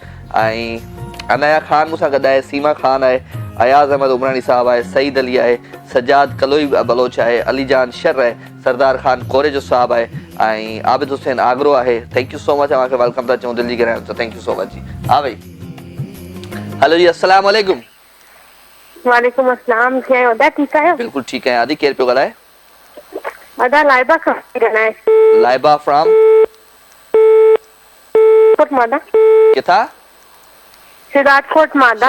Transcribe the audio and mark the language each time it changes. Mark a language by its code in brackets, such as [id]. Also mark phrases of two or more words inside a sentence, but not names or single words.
[sd] ऐं अनया खान मूंसां गॾु आहे, सीमा खान आहे, अयाज़ अहमद उमरानी साहब आहे, सईद अली आहे, सजाद कलोई बलोच आहे, अली जान शर आहे, सरदार खान कोरे जो साहब आहे, ऐं आबिद हुसैन आगरो आहे, [en] thank you so much. [sd] अव्हांखे वेलकम था चऊं दिलि जी गहराइयुनि सां, [en] thank you so much [sd] जी। हा भाई, हेलो जी, [ar] السلام عليكم. وعليكم السلام, [sd] कीअं आहियो? अदा ठीकु आहियो? बिल्कुलु ठीकु आहियां। आदि केरु पियो ॻाल्हाए? अदा लाइबा खां ॻाल्हाए। लाइबा फ्रॉम कोट मादा। किथां? सिद्धार्थकोट मादा।